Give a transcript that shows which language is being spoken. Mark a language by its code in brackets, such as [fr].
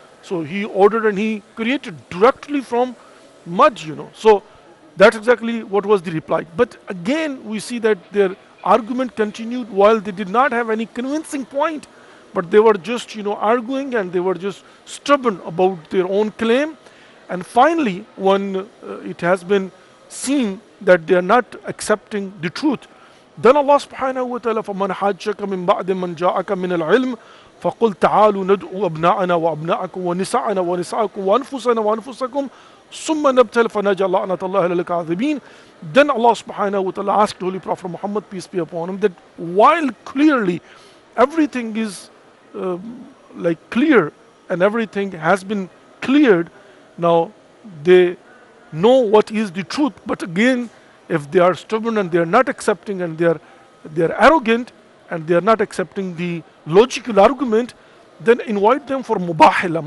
[en] So he ordered and he created directly from mud, So that's exactly what was the reply. But again, we see that their argument continued while they did not have any convincing point, but they were just, arguing, and they were just stubborn about their own claim. And finally, when it has been seen that they are not accepting the truth, then Allah subhanahu wa ta'ala, [ar] فَمَنْ حَاجَّكَ مِنْ بَعْدِ مَنْ جَاءَكَ مِنَ الْعِلْمِ فَقُلْ تَعَالُوا نَدْعُوا أَبْنَاءَنَا وَأَبْنَاءَكُمْ وَنِسَاءَنَا وَنِسَاءَكُمْ وَأَنفُسَنَا وَأَنفُسَكُمْ ثُمَّ نَبْتَهِلْ فَنَجْعَلْ لَعْنَةَ اللَّهِ لِلْكَاذِبِينَ. [en] Then Allah subhanahu wa ta'ala asked Holy Prophet Muhammad, peace be upon him, that while clearly everything is clear and everything has been cleared, now they know what is the truth. But again, if they are stubborn and they are not accepting, and they are arrogant and they are not accepting the logical argument, then invite them for mubahila.